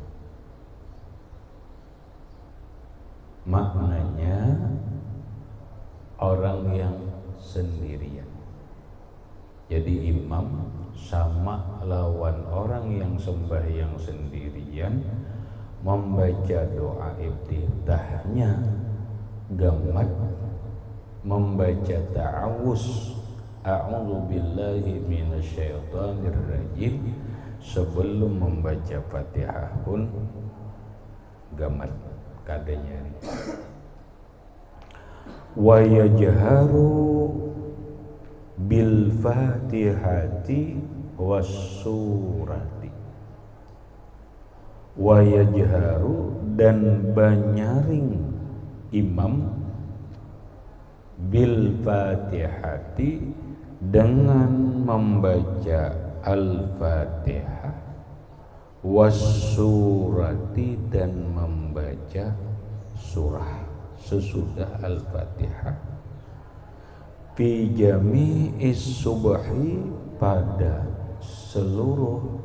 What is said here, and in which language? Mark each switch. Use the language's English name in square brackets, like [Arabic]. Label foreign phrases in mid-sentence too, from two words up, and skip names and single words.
[Banjar] Maknanya orang yang sendirian. Jadi imam sama lawan orang yang sembahyang sendirian membaca doa iftitahnya gamat, membaca ta'awuz [Arabic] أعوذ بالله من الشيطان الرجيم [Banjar] sebelum membaca Fatihah pun gamat kadenya. [Arabic] ويجهر بالفاتحة والسورة. ويجهر [Banjar] dan banyaring imam [Arabic] بالفاتحة [Banjar] dengan membaca al-fatihah [Arabic] والسورة [Banjar] dan membaca surah sesudah al-fatihah [Arabic] في جميع الصبح [Banjar] pada seluruh